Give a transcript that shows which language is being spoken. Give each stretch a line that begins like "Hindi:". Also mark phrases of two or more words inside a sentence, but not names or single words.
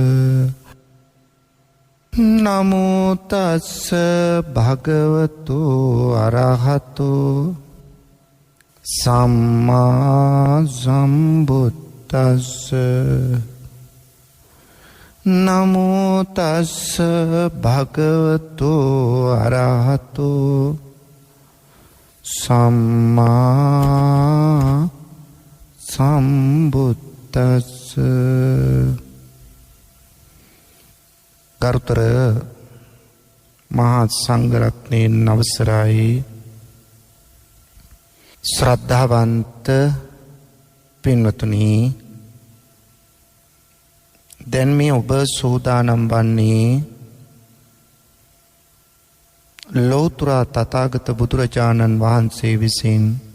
Pali: නමෝ තස්ස භගවතු අරහතු සම්මා සම්බුද්දස්ස නමෝ තස්ස භගවතු අරහතු සම්මා සම්බුද්දස්ස.
Sinhala: ගරුතර මහා සංඝරත්නයන් අවසරයි, ශ්‍රද්ධාවන්ත පින්වතුනි, දැන් මේ ඔබ සූදානම් වන්නේ ලෞතර තථාගත බුදුරජාණන් වහන්සේ විසින්